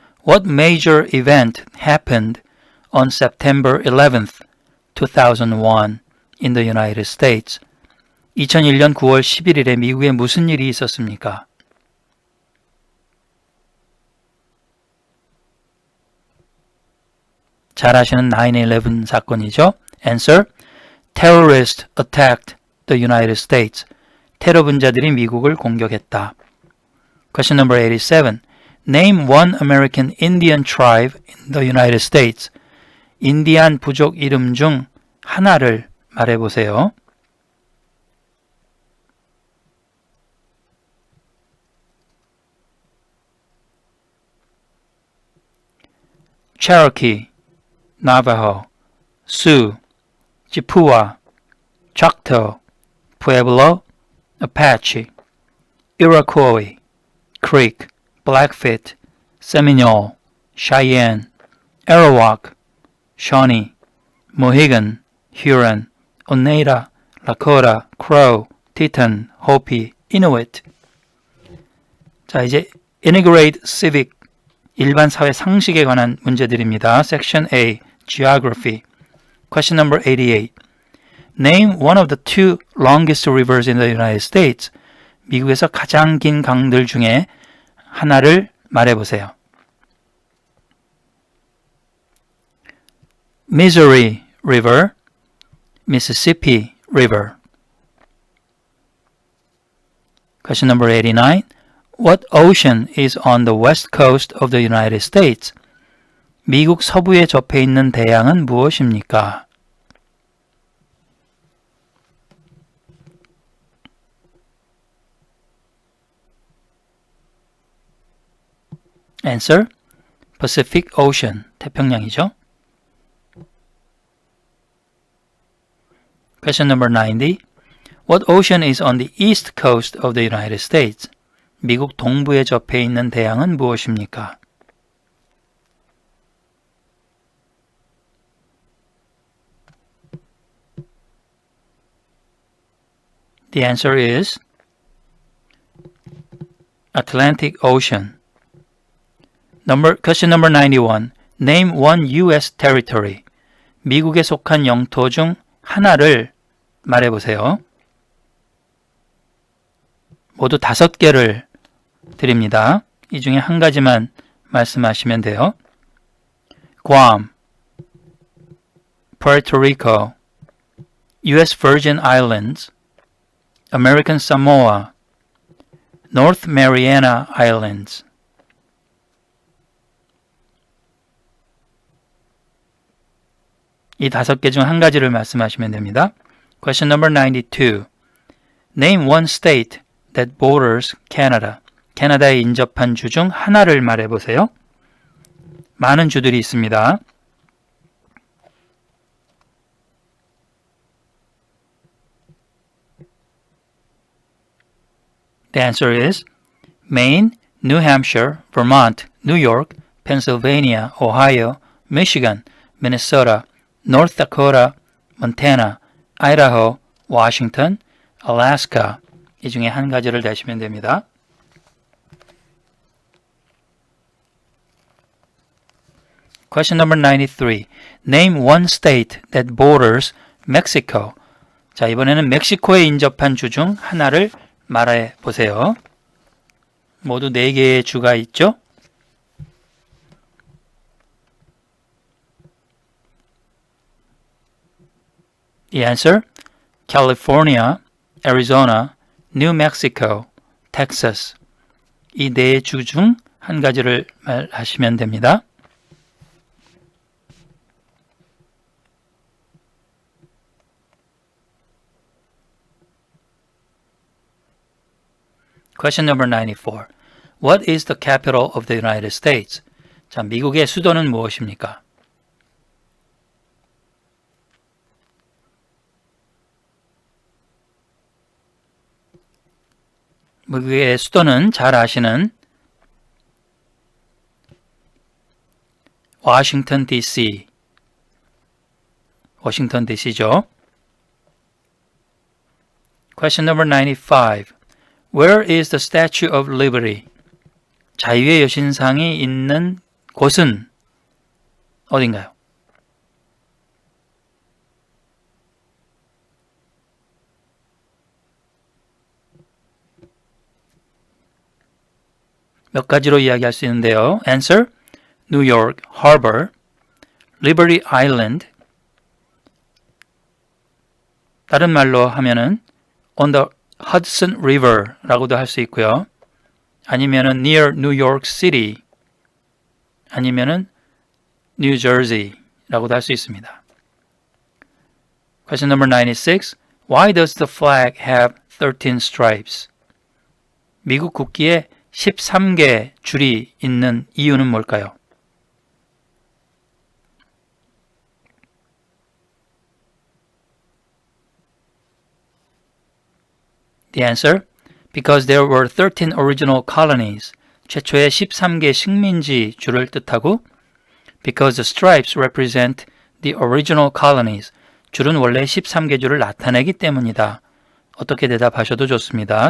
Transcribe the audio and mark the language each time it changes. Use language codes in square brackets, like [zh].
[en] What major event happened on September 11th, 2001 in the United States? [ko] 2001년 9월 11일에 미국에 무슨 일이 있었습니까? 잘 아시는 9/11 사건이죠. Answer. [en] Terrorists attacked the United States. [ko] 테러 분자들이 미국을 공격했다. [en] Question number 87. Name one American Indian tribe in the United States. [ko] 인디안 부족 이름 중 하나를 말해보세요. [en] Cherokee, Navajo, Sioux, Chippewa, Choctaw, Pueblo, Apache, Iroquois, Creek, Blackfoot, Seminole, Cheyenne, Arawak, Shawnee, Mohegan, Huron, Oneida, Lakota, Crow, Teton, Hopi, Inuit. [ko] 자, 이제 Integrate Civic, 일반 사회 상식에 관한 문제들입니다. [en] Section A, Geography. Question number 88. Name one of the two longest rivers in the United States. [ko] 미국에서 가장 긴 강들 중에 하나를 말해보세요. [en] Missouri River, Mississippi River. Question number 89. What ocean is on the west coast of the United States? [ko] 미국 서부에 접해 있는 대양은 무엇입니까? [en] Answer. Pacific Ocean, [ko] 태평양이죠. [en] Question number 90. What ocean is on the east coast of the United States? [ko] 미국 동부에 접해 있는 대양은 무엇입니까? [en] The answer is Atlantic Ocean. Question number 91. Name one U.S. territory. [ko] 미국에 속한 영토 중 하나를 말해보세요. 모두 5개를 드립니다. 이 중에 한 가지만 말씀하시면 돼요. [en] Guam, Puerto Rico, U.S. Virgin Islands, American Samoa, North Mariana Islands. [ko] 이 5개 중 한 가지를 말씀하시면 됩니다. [en] Question number 92. Name one state that borders Canada. [ko] 캐나다에 인접한 주 중 하나를 말해보세요. 많은 주들이 있습니다. [en] The answer is Maine, New Hampshire, Vermont, New York, Pennsylvania, Ohio, Michigan, Minnesota, North Dakota, Montana, Idaho, Washington, Alaska. [ko] 이 중에 한 가지를 대시면 됩니다. [en] Question number 93. Name one state that borders Mexico. [ko] 자, 이번에는 멕시코에 인접한 주 중 하나를 말해 보세요. 모두 4개의 주가 있죠? [en] The answer, California, Arizona, New Mexico, Texas. [ko] 이 4주 중 한 가지를 말하시면 됩니다. [en] Question number 94. What is the capital of the United States? [ko] 자, 미국의 수도는 무엇입니까? 미국의 수도는 잘 아시는 워싱턴 DC. 워싱턴 DC죠. [en] Question number 95. Where is the Statue of Liberty? [ko] 자유의 여신상이 있는 곳은 어딘가요? 몇 가지로 이야기할 수 있는데요. [en] Answer: New York Harbor, Liberty Island. [ko] 다른 말로 하면은 [en] on the Hudson River [ko] 라고도 할 수 있고요. 아니면은 [en] near New York City, [ko] 아니면은 New Jersey라고도 할 수 있습니다. [en] Question number 96. Why does the flag have 13 stripes? [ko] 미국 국기에 13개 줄이 있는 이유는 뭘까요? [en] The answer: Because there were 13 original colonies. [ko] 최초의 13개 식민지 줄을 뜻하고 [en] Because the stripes represent the original colonies. [ko] 줄은 원래 13개 줄을 나타내기 때문이다. 어떻게 대답하셔도 좋습니다.